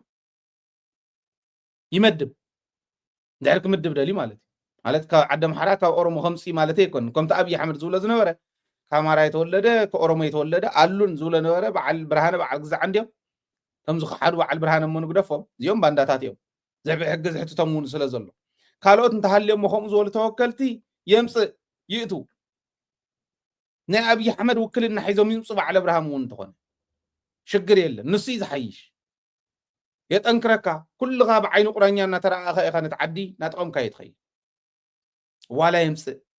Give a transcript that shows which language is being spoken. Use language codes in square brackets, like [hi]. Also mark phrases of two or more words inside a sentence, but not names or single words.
[ti] ይመድብ ድሕሪ ክምድብ ደልዩ ማለት ካብ ዓደ ማሕራ ካብ ኦሮሞ ከምፂ ማለት ኣይኮን ከምቲ ኣብይ ኣሕመድ ዝብሎ ዝነበረ ካብ ኣማራ [am] የተወለደ ከኦሮሞ የተወለደ [ti] ኣሉን ዝብሎ ነበረ በዓል ብርሃነ በዓል ግዛዕ እንዲዮም ከም ዝኸሓዱ በዓል ብርሃነ እሞ ንግደፎም እዚኦም ባንዳታት እዮም ዘሕቢ ሕጊ ዝሕትቶም እውን ስለ ዘሎ ካልኦት እንተሃልዮም ከምኡ ዝበሉ ተወከልቲ የምፅእ ይእቱ ናይ ኣብይ ኣሕመድ ውክልና ሒዞም ይምፁ በዓል ብርሃን እውን እንተኾነ ሽግር የለን ንሱ እዩ ዝሓይሽ የጠንክረካ ኩልኻ ብዓይኒ ቁራኛ እናተረኣኸ ኢኻ ነትዓዲ ናጥቀምካ የትኸይድ ዋላ የምፅእ